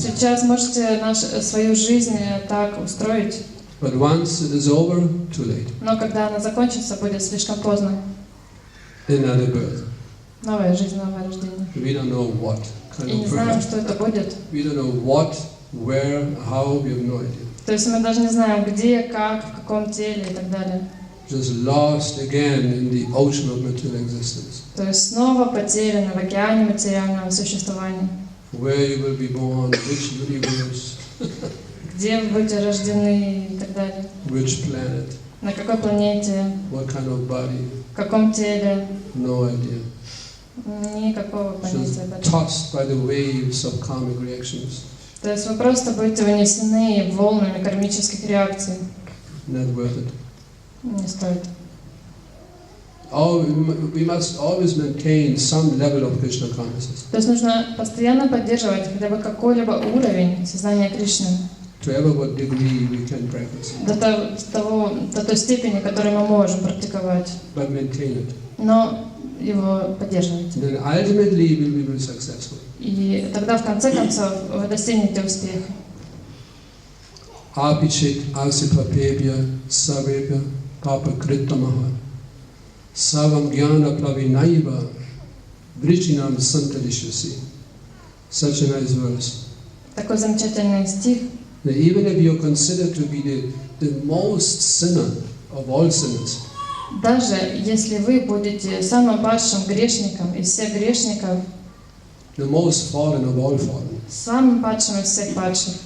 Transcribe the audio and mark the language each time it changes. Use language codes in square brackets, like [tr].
[ru] Сейчас можете свою жизнь так устроить. [en] But once it is over, too late. [ru] Но когда она закончится, будет слишком поздно. [en] Another birth. [ru] Новая жизнь, новое рождение. [en] We don't know what kind [ru] И не [en] of [ru] знаем, [en] birth. [ru] что это будет. [en] We don't know what, where, how, we have no idea. [ru] То есть мы даже не знаем, где, как, в каком теле и так далее. [en] Just lost again in the ocean of material existence. [ru] То есть снова потеряны в океане материального существования. [en] Where you will be born, which universe, [ru] Где вы будете рождены и так далее. [en] which planet, [ru] На какой планете, [en] what kind of body, [ru] в каком теле. [en] no idea. [ru] Никакого понятия об этом. [en] Tossed by the waves of karmic reactions. [ru] То есть вы просто будете унесены волнами кармических реакций. [en] Not worth it. [ru] Не стоит. [en] We must always maintain some level of Krishna consciousness. [ru] То есть нужно постоянно поддерживать хотя бы какой-либо уровень сознания Кришны. [en] To ever what degree we can practice. [ru] До той степени, которой мы можем практиковать. [en] But maintain it. [ru] Но его поддерживать. [en] Then ultimately we will be successful. [ru] И тогда в конце концов вы достигнете успеха. [sa] Apichit asipapebhya savebhya papakritamaha savam jnana plavinaiva vrijinam santalishvasi. [en] Such a nice verse. [ru] Такой замечательный стих. [en] Now, even if you are considered to be the most sinner of all sinners, [ru] Даже если вы будете самым падшим грешником из всех грешников, [en] the most fallen of all fallen, [ru] самым падшим из всех падших,